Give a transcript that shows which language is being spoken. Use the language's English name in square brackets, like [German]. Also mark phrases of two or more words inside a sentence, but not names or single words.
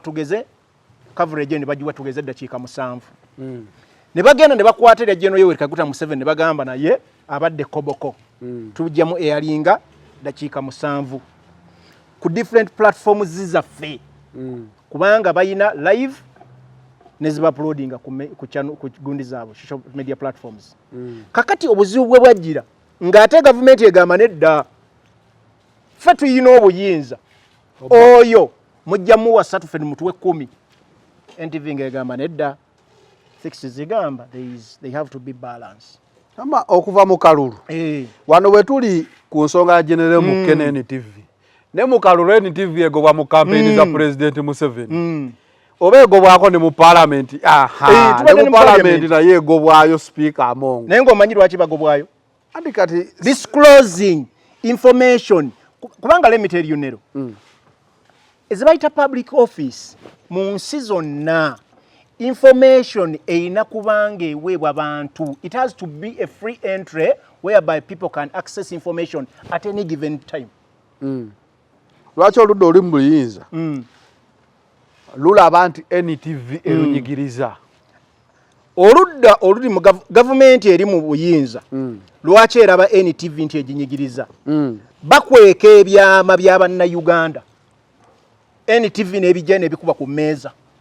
[Ganda] tugeze coverage ne bagiwa tugeze eddakiika 7 ne bagenda ne bakwata erya General Yoweri Kaguta Museveni ne bagamba naye abadde koboko tujja mu airinga dakiika 7 ku [English] different platforms [Ganda] zizaffe kubanga bayina live neziba uploadinga ku gundi zaabo [English] social media platforms. [Ganda] Kakati obuzibu bwe bwajjira ng'ate government egamba nedda ffe tuyina obuyinza oyo mujjamu wa 3 ffe mutuwe 10 NTV ng'egamba nedda fix zigamba [English] they have to be balanced. [Ganda] Ama okuva mu kalulu wano bwe tuli ku nsonga ya General Mukene NTV ne mu kalulu NTV egobwa mu campaign za President Museveni oba egobwako ne mu parliament ne mu parliament naye egobwayo speaker Amongo naye ng'omanyi lwaki bagobwayo kati [English] disclosing information [Ganda] kubanga [English] let me tell you [Ganda] Nero ezibayita [English] public office [Ganda] mu nsi zonna information eina kubanga eweebwa abantu. [English] It has to be a free entry whereby people can access information at any given time. [Ganda] Lwaki oludde oli mu buyinza lulaba nti NTV erunyigiriza oludda oluli mu gavumenti eri mu buyinza lwaki eraba NTV nti eginyigiriza bakweka ebyama bya bannayuganda NTV n'ebijja n'ebikuba ku mmeeza